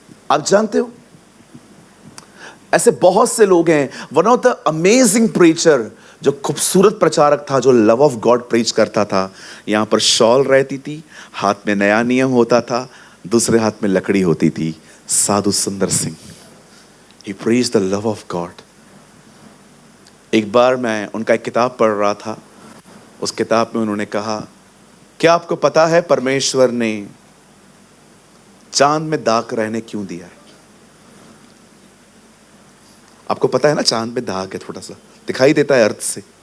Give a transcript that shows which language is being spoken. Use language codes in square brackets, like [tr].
[hi] आप जानते हो, ऐसे बहुत से लोग हैं। [en] one of the amazing preacher, [hi] जो खूबसूरत प्रचारक था, जो [en] love of God preach [hi] करता था। यहां पर शॉल रहती थी, हाथ में नया नियम होता था, दूसरे हाथ में लकड़ी होती थी। [en] Sadhu Sundar Singh, he preached the love of God। [hi] एक बार मैं उनका एक किताब पढ़ रहा था। उस किताब में उन्होंने कहा क्या आपको पता है परमेश्वर ने चांद में दाग रहने क्यों दिया है? आपको पता है ना, चांद में दाग है, थोड़ा सा दिखाई देता है अर्थ से।